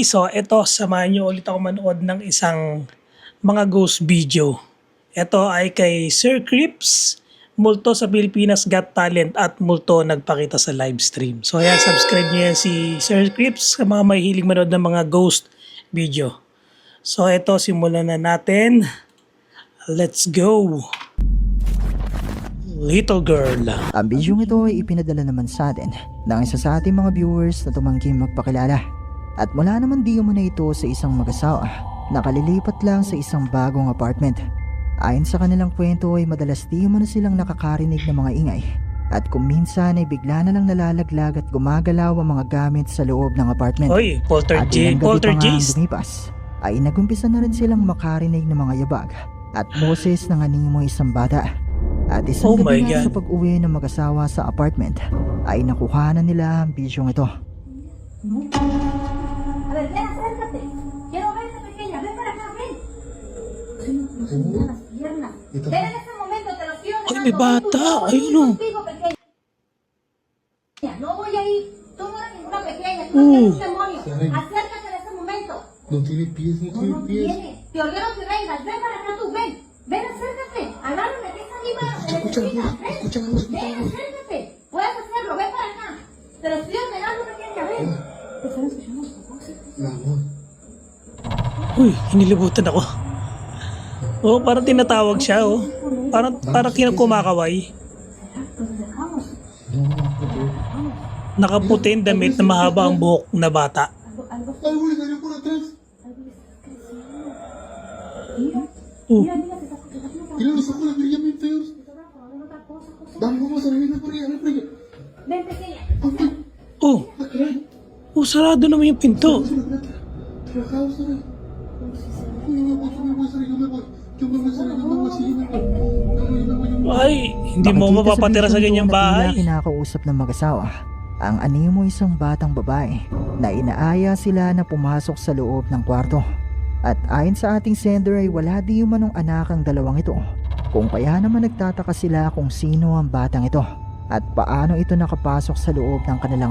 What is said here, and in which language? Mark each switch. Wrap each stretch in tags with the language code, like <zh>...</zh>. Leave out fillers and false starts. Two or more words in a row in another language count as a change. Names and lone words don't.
<tl>So, eto, samahan niyo ulit ako manood ng isang mga</tl> <en>ghost video.</en> <tl>Ito ay kay Sir Crips, multo sa Pilipinas Got Talent at multo nagpakita sa live stream. So, ayan, subscribe niyo yan si Sir Crips sa mga mahihilig manood ng mga</tl> <en>ghost video.</en> <tl>So, eto, simulan na natin.</tl> <en>Let's go! Little girl.</en> <tl>Ang bidyong ito ay ipinadala naman sa atin ng isa sa ating mga viewers na tumangking magpakilala. At mula naman di mo na ito sa isang mag-asawa na kalilipat lang sa isang bagong apartment. Ayon sa kanilang kwento ay madalas di mo na silang nakakarinig ng mga ingay. At kung minsan ay bigla na lang nalalaglag at gumagalaw ang mga gamit sa loob ng apartment. Oy, At ilang gabi pa nga ang poltergeist. lumipas ay nagumpisa na rin silang makarinig ng mga yabag at boses ng animoy isang bata. At isang</tl> <en>Oh my</en> <tl>gabi nga</tl> <en>God.</en> <tl>sa pag-uwi ng mag-asawa sa apartment ay nakuha na nila ang bidyong ito.</tl> <es>A ver, ven, acércate. Quiero ver esa pequeña. Ven para acá, ven. Mira las piernas. Ven en ese momento, te lo estoy Ay, ordenando.</es> <tl>may bata.</tl> <es>Ven, tú, yo voy</es> <tl>Ayun, oh.</tl> <es>contigo, pequeña. No voy a ir. Tú no eres ninguna pequeña. Tú no eres un demonio. Acércate en ese momento. No tiene pies, no No, tiene no pies. tiene. Te ordeno que vengas. Ven para acá tú, ven. Ven, acércate. Agárrame, que es arriba. Escúchame, escúchame, Ven, acércate. Puedes hacerlo. Ven para acá. Te lo estoy ordenando, pequeña. Ven. Te están escuchando los papás. Mi amor.</es> <tl>Uy, hinilibutan ako. Oh, parang tinatawag siya, oh. Parang kumakaway.</tl> <es>Nos dejamos. No, no,</es> <tl>Nakaputi ang damit na mahaba ang buhok na bata.</tl> <es>Algo algo le salió por atrás. Mira, Oh, mira, mira, te está haciendo Mira los ojos, la brillan bien feos. con otra cosa, José. Vamos, vamos a ver, ven por allá, ven por allá. Ven, pequeña.</es> <tl>oh, oh, sarado naman yung pinto.</tl> <es>Trabajados, ¿sabes? Yo me voy a salir, yo me voy. Yo me voy a salir, yo me voy, sí, yo me voy. Yo me voy.</es> <tl>Ay, hindi mo Makikita mapapatira sa bidyong ganyang ito na tila bahay. kinakausap ng mag-asawa ang animo isang batang babae na inaaya sila na pumasok sa loob ng kwarto. At ayon sa ating sender ay wala di umanong anak ang dalawang ito. Kung kaya naman nagtataka sila kung sino ang batang ito at paano ito nakapasok sa loob ng kanilang</tl>